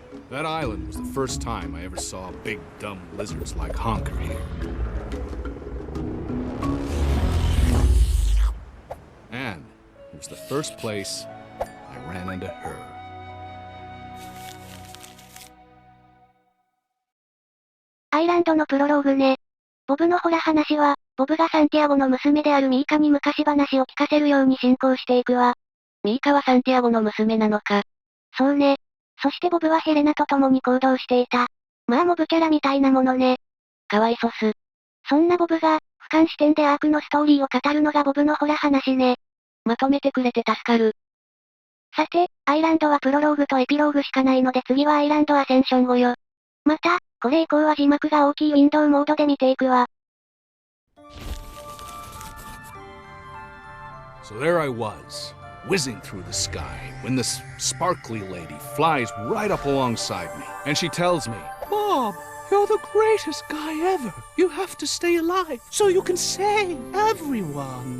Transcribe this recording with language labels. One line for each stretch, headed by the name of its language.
English: That island was the first time I ever saw big, dumb lizards like Honker here. And it was the first place I ran into her.
Japanese: アイランドのプロローグね。ボブのホラ話は、ボブがサンティアゴの娘であるミーカに昔話を聞かせるように進行していくわ。ミーカはサンティアゴの娘なのか。そうね。そしてボブはヘレナと共に行動していた。まあモブキャラみたいなものね。かわいそす。そんなボブが、俯瞰視点でアークのストーリーを語るのがボブのホラ話ね。まとめてくれて助かる。さて、アイランドはプロローグとエピローグしかないので次はアイランドアセンション後よ。また、これ以降は字幕が大きいウィンドウモードで見ていくわ。
English: So there I was, whizzing through the sky, when this sparkly lady flies right up alongside me, and she tells me, Bob, you're the greatest guy ever. You have to stay alive so you can save everyone.